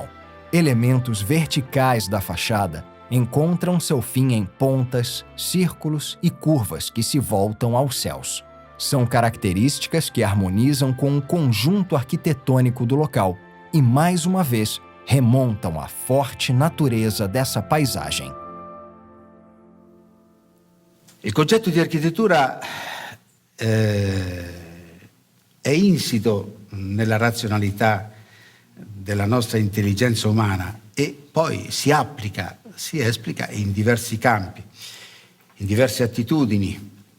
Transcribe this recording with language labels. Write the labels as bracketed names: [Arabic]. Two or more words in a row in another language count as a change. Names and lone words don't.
[Portuguese] Elementos verticais da fachada encontram seu fim em pontas, círculos e curvas que se voltam aos céus. São características que harmonizam com o conjunto arquitetônico do local e, mais uma vez, remontam à forte natureza dessa paisagem. [Italian] Il concetto di architettura è insito nella razionalità della nostra intelligenza umana e poi si esplica in diversi campi, in diverse attitudini.